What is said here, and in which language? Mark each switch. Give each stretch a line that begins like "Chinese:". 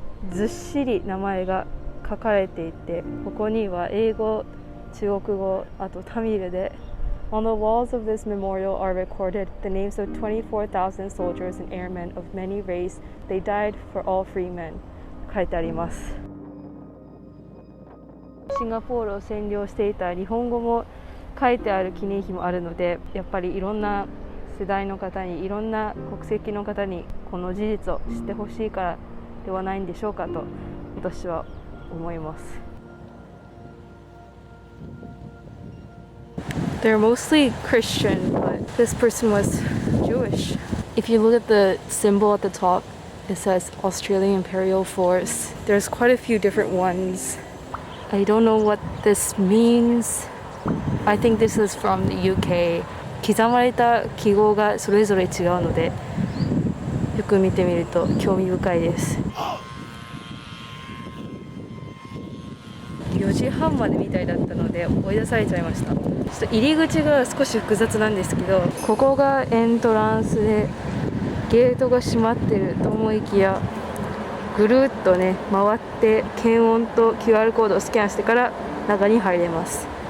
Japanese: ずっしり名前が書かれていて、ここには英語、中国語、あとタミルで
English: On the walls of this memorial are recorded the names of 24,000 soldiers and airmen of many races. They died for all free men.
Japanese: 書いてあります。シンガポールを占領していた日本語も書いてある記念碑もあるので、やっぱりいろんな世代の方に、いろんな国籍の方にこの事実を知ってほしいからではないんでしょうかと私は思います。
English: They're mostly Christian, but this person was Jewish. If you look at the symbol at the top, it says Australian Imperial Force. There's quite a few different ones. I don't know what this means. I think this is from the UK.
Japanese: 刻まれた記号がそれぞれ違うので、よく見てみると興味深いです。 4時半までみたいだったので追い出されちゃいました。ちょっと入り口が少し複雑なんですけど、ここがエントランスでゲートが閉まってると思いきや、ぐるっとね回って検温と QR コードをスキャンしてから中に入れます。